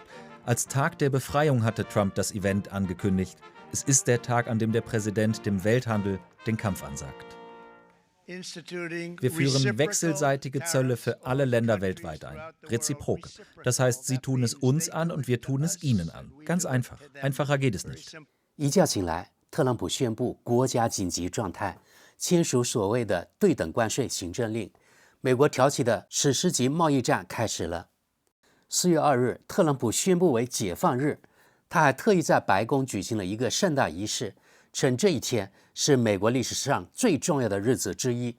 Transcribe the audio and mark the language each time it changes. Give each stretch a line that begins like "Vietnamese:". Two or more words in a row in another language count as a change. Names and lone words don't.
German: Als Tag der Befreiung hatte Trump das Event angekündigt. Es ist der Tag, an dem der Präsident dem Welthandel den Kampf ansagt. Wir führen wechselseitige Zölle für alle Länder weltweit ein. Reziprok. Das heißt, sie tun es uns an und wir tun es ihnen an. Ganz einfach. Einfacher geht es nicht.
Chinese: 一觉醒来，特朗普宣布国家紧急状态，签署所谓的对等关税行政令。美国挑起的史诗级贸易战开始了。4月2日，特朗普宣布为解放日，他还特意在白宫举行了一个盛大仪式，称这一天是美国历史上最重要的日子之一。